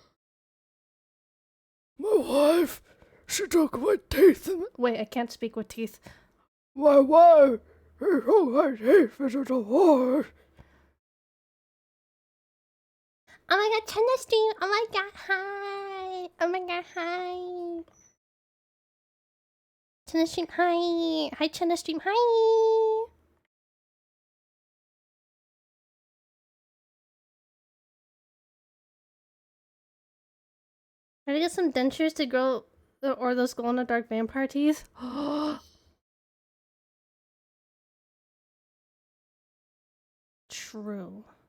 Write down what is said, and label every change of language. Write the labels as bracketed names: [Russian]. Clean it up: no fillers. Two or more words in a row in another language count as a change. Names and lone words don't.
[English] My wife, she took my teeth in... Wait, I can't speak with teeth. My wife, she took my teeth in a divorce. Oh my god, Chenna stream! Oh my god, hi! Oh my god, hi! Chenna stream, hi! Hi, Chenna stream, hi! Try to get some dentures to grow, or those glow-in-the-dark vampire teeth. True.